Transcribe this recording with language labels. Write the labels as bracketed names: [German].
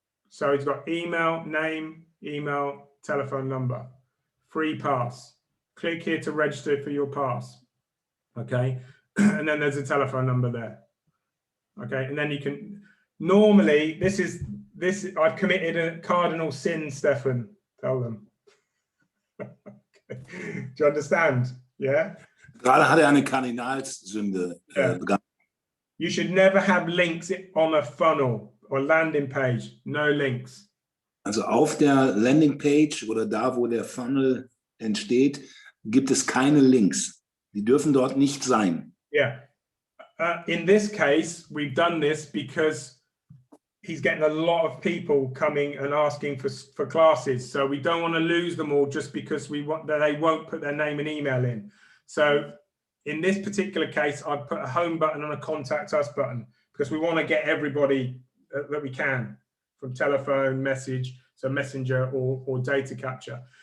[English] So he's got email, name, email, telephone number, free pass. Click here to register for your pass. Okay, and then there's a telephone number there. Okay, and then you can, normally, this, I've committed a cardinal sin, Stefan, tell them. Okay. Do you understand? Yeah? [German] Gerade hat eine Kardinalssünde begangen. [English] You should never have links on a funnel or landing page, no links. [German] Also auf der Landingpage oder da, wo der Funnel entsteht, gibt es keine Links. Die dürfen dort nicht sein. [English] Yeah. In this case, we've done this because he's getting a lot of people coming and asking for classes. So we don't want to lose them all just because we want that they won't put their name and email in. So in this particular case, I've put a home button and a contact us button because we want to get everybody that we can from telephone, message, so messenger or data capture.